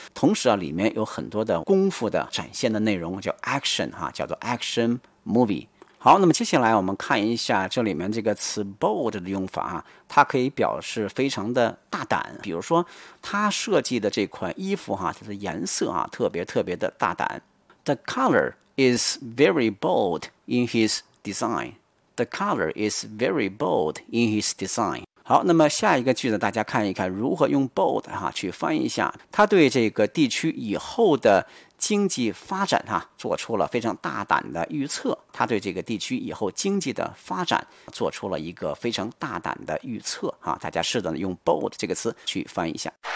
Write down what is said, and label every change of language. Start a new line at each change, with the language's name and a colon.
Chinese: 同时啊，里面有很多的功夫的展现的内容叫 action 哈，叫做 action movie。好，那么接下来我们看一下这里面这个词 bold 的用法啊，它可以表示非常的大胆。比如说它设计的这款衣服啊，它的颜色啊特别特别的大胆。
English: The color is very bold in his design. The color is very bold in his design.
Chinese: 好，那么下一个句子大家看一看如何用 bold 啊去翻译一下。它对这个地区以后的经济发展啊做出了非常大胆的预测，他对这个地区以后经济的发展做出了一个非常大胆的预测啊，大家试着用 bold 这个词去翻译一下。